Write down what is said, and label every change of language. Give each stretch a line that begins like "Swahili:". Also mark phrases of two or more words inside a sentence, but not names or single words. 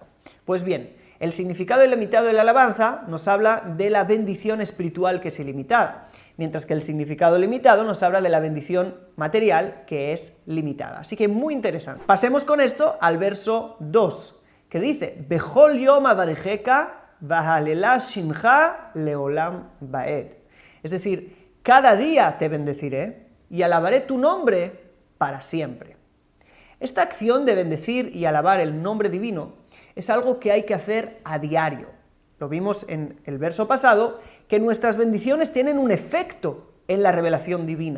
Spanish: Pues bien, el significado ilimitado de la alabanza nos habla de la bendición espiritual, que es ilimitada, mientras que el significado limitado nos habla de la bendición material, que es limitada. Así que muy interesante. Pasemos con esto al verso 2, que dice:
Hebrew: בכל יום אברכך ואהללה שמך לעולם ועד.
Spanish: Es decir, cada día te bendeciré y alabaré tu nombre para siempre. Esta acción de bendecir y alabar el nombre divino es algo que hay que hacer a diario. Lo vimos en el verso pasado, que nuestras bendiciones tienen un efecto en la revelación divina.